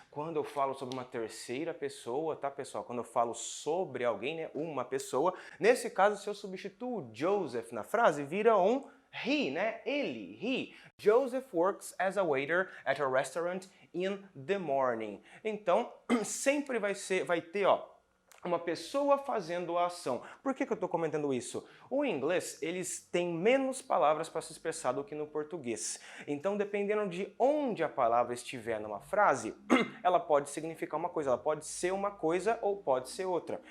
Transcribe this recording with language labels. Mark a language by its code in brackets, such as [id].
[pt] Quando eu falo sobre uma terceira pessoa, tá, pessoal? Quando eu falo sobre alguém, né, uma pessoa, nesse caso, se eu substituo Joseph na frase, vira um he, né? Ele, he. [en] Joseph works as a waiter at a restaurant in the morning. [pt] Então, sempre vai ter, ó, uma pessoa fazendo a ação. Por que eu estou comentando isso? O inglês, eles têm menos palavras para se expressar do que no português. Então, dependendo de onde a palavra estiver numa frase, ela pode significar uma coisa, ela pode ser uma coisa ou pode ser outra.